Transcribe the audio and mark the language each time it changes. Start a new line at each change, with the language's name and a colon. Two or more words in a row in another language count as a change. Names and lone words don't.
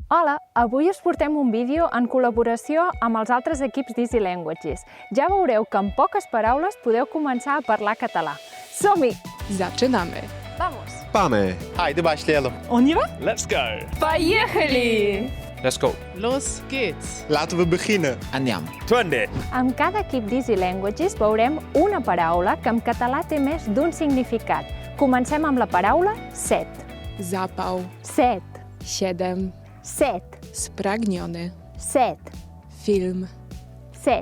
Catalan: Hola, avui us portem un vídeo en col·laboració amb els altres equips d'Easy Languages. Ja veureu que en poques paraules podeu començar a parlar català. Som-hi!
Polish: Zaczynamy.
Spanish: Vamos!
Greek: Πάμε.
Turkish: Haydi başlayalım.
French: On y va?
English: Let's go.
Russian: Поехали!
English: Let's go.
German: Los geht's.
Dutch: Laten we beginnen.
Italian: Andiamo.
Catalan: 20. Amb cada equip d'Easy Languages veurem una paraula que en català té més d'un significat. Comencem amb la paraula set.
Polish: Zapał.
Catalan: Set. 7. Set.
Polish: Spragniony.
Catalan: Set. Film. Set.